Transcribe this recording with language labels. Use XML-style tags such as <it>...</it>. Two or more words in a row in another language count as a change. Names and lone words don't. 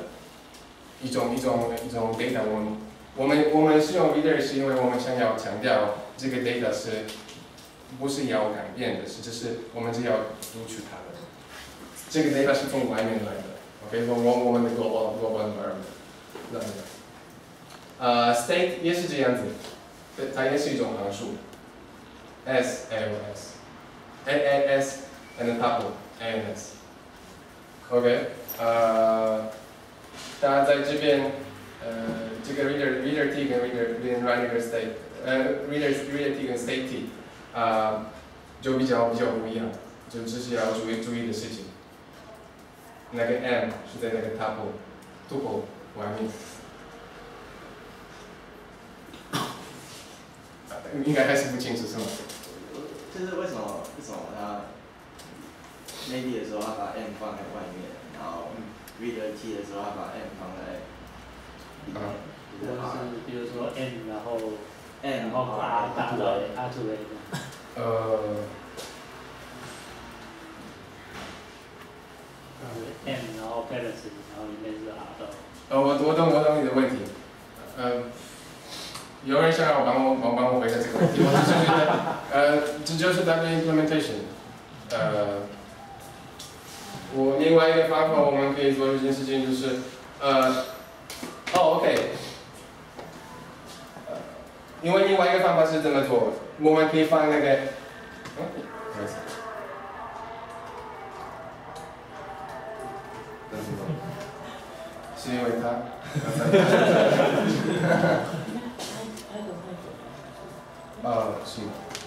<zh>一种 data， 我们使用 reader 是因为我们想要强调这个 data 是不是要改变的，就是我们只要读取它的。这个 data 是从外面来的 ，OK， 我们的</zh> <en>global environment</en> <zh>来的。state 也是这样子，它也是一种函数 ，s AOS，</zh> <en>AAS and tuple</en> <zh>ANS，OK， 当然在这边，这个 reader t 跟</zh> <en>reader writer state，</en> <zh>reader t 跟 state t， 就比较不一样，就这是要注意的事情。那个 m 是在那个 tuple 外面，应该还是不清楚是吗？就是为什么他 maybe 的时候他把 m 放在外面，然后 reader t 的时候他把 m 放在里面，就是 r，比如说 m， 然后 m 把 r 打到 r to a。m 然后 balance， 然后里面是 r 到。我懂你的问题。有人想要帮我回答这个问题，我是觉得，这就是它的 implementation。另外一个方法我们可以做一件事情就是，OK， 因为另外一个方法是这么做，我们可以放那个，是因为它，是吗？</zh>